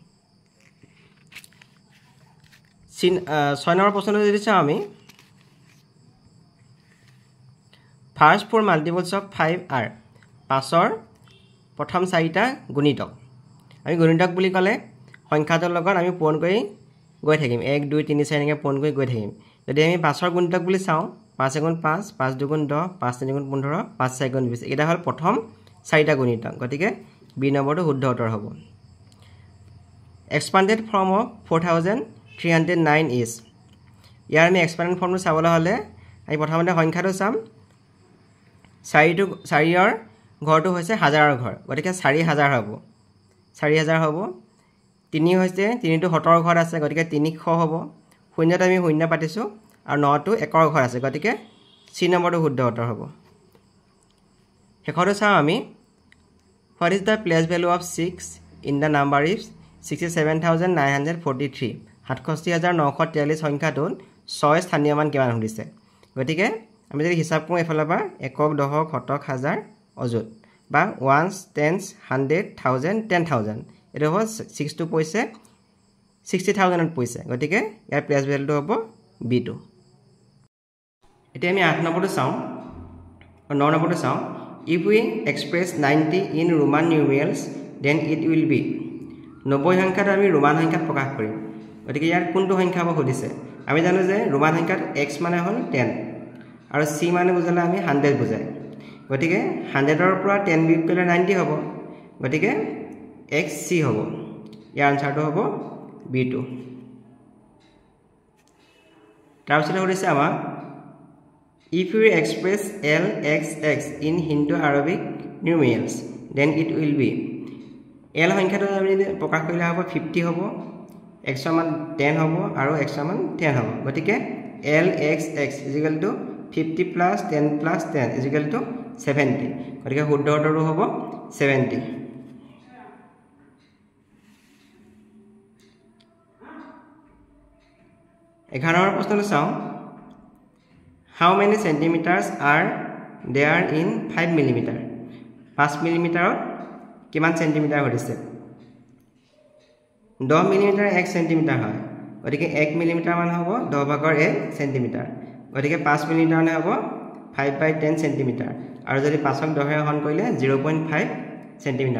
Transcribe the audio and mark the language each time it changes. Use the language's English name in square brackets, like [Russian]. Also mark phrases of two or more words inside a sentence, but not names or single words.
[Assamese] 6 নম্বৰ প্ৰশ্নটো যদি চাও আমি [English] first four multiples of 5 are [Assamese] 5ৰ প্ৰথম 4টা গুণিতক আমি গুণিতক বুলি ক'লে সংখ্যাটোৰ লগত আমি পূৰণ কৰি গৈ থাকিম 1 2 3 4 এনেকৈ পূৰণ কৰি গৈ থাকিম যদি আমি 5ৰ গুণিতক বুলি চাও 5 × 5 5 2 × 10 5 3 × 15 5 4 × 20 এটা হল প্ৰথম 4টা গুণিতক গতিকে বি নম্বৰটো শুদ্ধ উত্তৰ হ'ব [English] expanded form of 4309 is [Assamese] ইয়াৰ আমি [English] expanded formটো [Assamese] চাবলৈ হলে আমি প্ৰথমতে সংখ্যাটো চাম 4ৰ ঘৰটো হৈছে হাজাৰৰ ঘৰ গতিকে 4000 হ'ব 4000 হ'ব 3 হৈছে 3টো হতৰ ঘৰ আছে গতিকে 300 হ'ব 0ত আমি 0 পাতিছো আৰু 9টো একৰ ঘৰ আছে গতিকে চি নম্বৰটো শুদ্ধ উত্তৰ হ'ব হেকটো চাও আমি [English] what is the place value of 6 in the number is [Assamese] 67943 67943 সংখ্যাটোত 6 স্থানীয় মান কিমান হৈছে গতিকে আমি যদি হিচাপ কৰোঁ এফালৰ পৰা একক দশক শতক হাজাৰ অযুত বা [English] ones tens 100 1000 10000 [Assamese] এটা হ'ব 6 টো পইছে 60000 ত পইছে গতিকে ইয়াৰ [English] place valueটো [Assamese] হ'ব b2 এতিয়া আমি 8 নম্বৰটো চাও আৰু 9 নম্বৰটো চাও [English] if we express 90 in roman numerals then it will be [Assamese] 90 সংখ্যাটো আমি ৰোমান সংখ্যাত প্ৰকাশ কৰিম গতিকে ইয়াৰ কোনটো সংখ্যা হ'ব সুধিছে আমি জানো যে ৰোমান সংখ্যাত x মানে হ'ল 10 আৰু c মানে বুজালে আমি 100 বুজায় গতিকে 100ৰ পৰা 10 বিয়োগ কৰিলে 90 হ'ব গতিকে xc হ'ব ইয়াৰ আনসাৰটো হ'ব b2 তাৰপিছত সুধিছে আমাক [English] If you express LXX in Hindu-Arabic numerals, then it will be [Assamese] L সংখ্যাটো আমি প্রকাশ কৰিলে হ'ব 50 হ'ব, x সমান 10 হ'ব আৰু x সমান 10 হ'ব। [English] গতিকে LXX is equal to 50 plus 10 plus 10 is equal to 70। [Assamese] গতিকে শুদ্ধ উত্তৰটো হ'ব 70। 11 নম্বৰ প্ৰশ্নটো চাওঁ। [English] How many centimeters are there in 5 millimeter? [Assamese] 5 মিলিমিটাৰত কিমান সেন্টিমিটাৰ হৈছে? 10 মিলিমিটাৰ 1 সেন্টিমিটাৰ হয়। গতিকে 1 মিলিমিটাৰ মান হ'ব 10 ভাগৰ 1 সেন্টিমিটাৰ। গতিকে 5 মিলিমিটাৰ মানে হ'ব 5/10 সেন্টিমিটাৰ। আৰু যদি 5ক 10 হৰণ কৰিলে 0.5 সেন্টিমিটাৰ।